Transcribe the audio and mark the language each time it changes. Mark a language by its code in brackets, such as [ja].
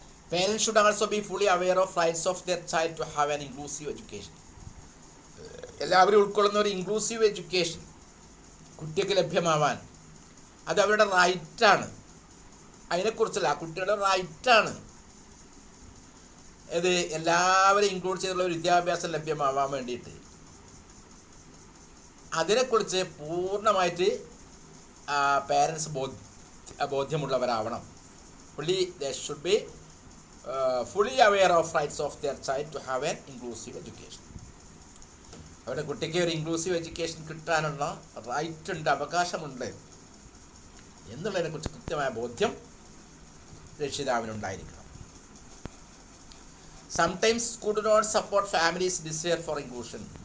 [en] Parents should also be fully aware of rights of their child to have an inclusive education. [ml] എല്ലാവരും ഉൾക്കൊള്ളുന്ന ഒരു inclusive education കുട്ടിക്ക് ലഭ്യമാവാൻ അത് അവരുടെ റൈറ്റാണ്. അതിനെക്കുറിച്ചല്ല, കുട്ടികളുടെ റൈറ്റാണ്. ഇത് എല്ലാവരും ഇൻക്ലൂഡ് ചെയ്തുള്ള ഒരു വിദ്യാഭ്യാസം ലഭ്യമാവാൻ വേണ്ടിയിട്ട് അതിനെക്കുറിച്ച് പൂർണ്ണമായിട്ട് parents ബോധ്യമുള്ളവരാവണം. [en] they should be fully aware of rights of their child to have an inclusive education. [ml] അവരുടെ കുട്ടിക്ക് ഒരു ഇൻക്ലൂസീവ് എഡ്യൂക്കേഷൻ കിട്ടാനുള്ള റൈറ്റ് ഉണ്ട്, അവകാശമുണ്ട് എന്നുള്ളതിനെക്കുറിച്ച് കൃത്യമായ ബോധ്യം രക്ഷിതാവിനുണ്ടായിരിക്കണം. [en] Sometimes school do not support families desire for inclusion.